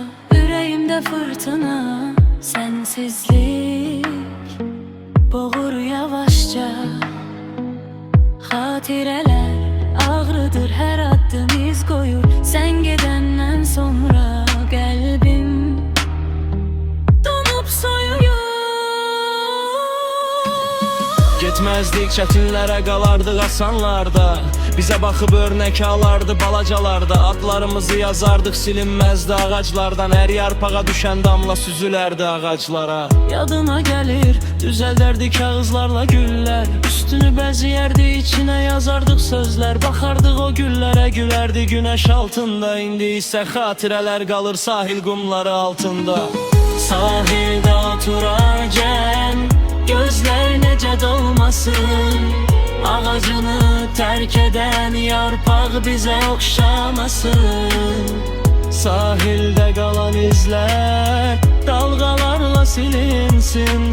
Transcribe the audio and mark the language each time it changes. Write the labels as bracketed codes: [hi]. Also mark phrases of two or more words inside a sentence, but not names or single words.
[tr] Yüreğimde fırtına, sensizlik boğur yavaşça. Hatireler ağrıdır, her adım iz koyur. Sen gidenden sonra kalbim donup soyuyor. [az] Getməzdik çətinlərə, qalardıq asanlarda. Bizə baxıb örnək alardı balacalarda. Adlarımızı yazardıq silinməzdi ağaclardan. Hər yarpağa düşən damla süzülərdi ağaclara. Yadıma gelir düzəldərdi kağızlarla güller. Üstünü bəziyərdi, içinə yazardıq sözlər. Baxardıq o güllərə, gülərdi günəş altında. İndi isə xatirələr qalır sahil qumları altında. [tr] Sahilde oturarken gözler nece dolmasın. Ağacını terk eden yarpak bize okşamasın. Sahilde kalan izler dalgalarla silinsin.